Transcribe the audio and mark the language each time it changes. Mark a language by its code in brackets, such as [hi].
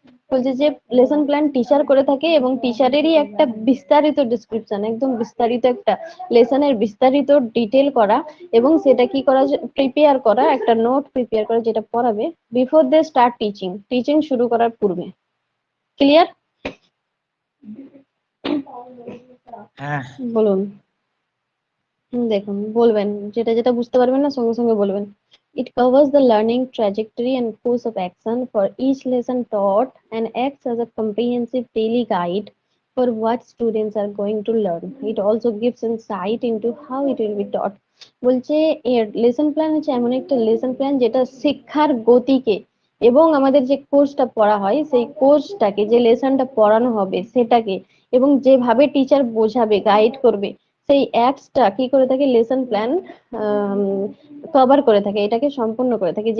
[bn] বলছে যে lesson plan teacher করে থাকে এবং টিচারেরই একটা বিস্তারিত ডেসক্রিপশন, একদম বিস্তারিত একটা লেসনের বিস্তারিত ডিটেল করা এবং সেটা কি করা, প্রিপেয়ার করা, একটা নোট প্রিপেয়ার করা যেটা পড়াবে [en] before they start teaching, [bn] teaching শুরু করার পূর্বে। ক্লিয়ার? হ্যাঁ, বলুন। দেখুন, বলবেন যেটা যেটা বুঝতে পারবেন না সঙ্গে সঙ্গে বলবেন। [en] It covers the learning trajectory and course of action for each lesson taught and acts as a comprehensive daily guide for what students are going to learn. It also gives insight into how it will be taught. [bn] বলছে এর lesson plan হচ্ছে এমন একটা lesson plan যেটা শিক্ষার গতিকে এবং আমাদের যে কোর্সটা পড়া হয় সেই কোর্সটাকে, যে লেসনটা পড়ানো হবে সেটাকে এবং যেভাবে টিচার বোঝাবে, গাইড করবে, সেই অ্যাক্টসটা কি করে থাকে, লেসন প্ল্যান কভার করে থাকে, এটাকে সম্পূর্ণ করে থাকে।